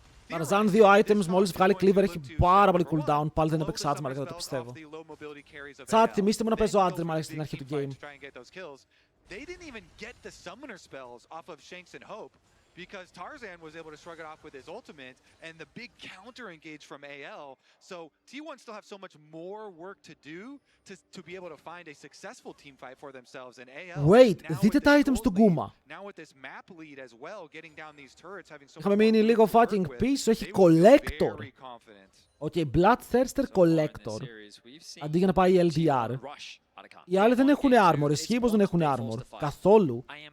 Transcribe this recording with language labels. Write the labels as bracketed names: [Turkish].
[Greek] Tarzan 2 items, μόλις βγάλει Cleaver έχει πάρα πολύ cooldown. Πάλι δεν έπαιξε Admar, δεν το πιστεύω. Τσάτ, θυμίστε μου να παίζω Admar στην αρχή του game. [English] They didn't even get the summoner spells off of Shanks and Hope because Tarzan was able to shrug it off with his ultimate and the big counter engage from AL. So T1 still have so much more work to do to be able to find a successful team fight for themselves in AL. [Greek] Wait, δείτε τα items του Guma. [English] Now with this map lead as well, getting down these turrets, having so [Greek] Είχαμε μείνει λίγο fucking πίσω, έχει collector. Okay, Bloodthirster collector. Αντί για να πάει LDR. Οι άλλοι δεν έχουν armor, ισχύει πως δεν έχουν armor. Καθόλου.